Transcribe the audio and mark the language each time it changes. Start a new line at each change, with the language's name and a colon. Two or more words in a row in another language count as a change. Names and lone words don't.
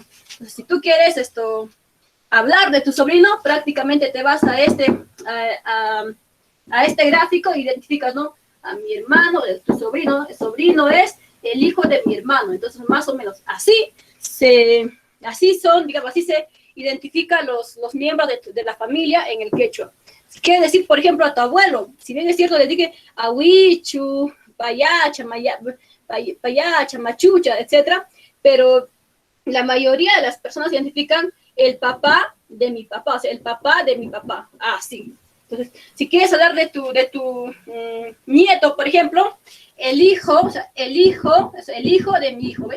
Spanish: Entonces, si tú quieres hablar de tu sobrino, prácticamente te vas a este gráfico e identificas, ¿no? A mi hermano, tu sobrino, el sobrino es el hijo de mi hermano. Entonces, más o menos así se identifican los miembros de la familia en el quechua. Quiere decir, por ejemplo, a tu abuelo, si bien es cierto, le dije
Quechua: ahuichu, payacha, machucha,
Spanish: etc., pero la mayoría de las personas identifican el papá de mi papá, o sea, el papá de mi papá, así. Entonces, si quieres hablar de tu nieto, por ejemplo, el hijo de mi hijo, ¿ve?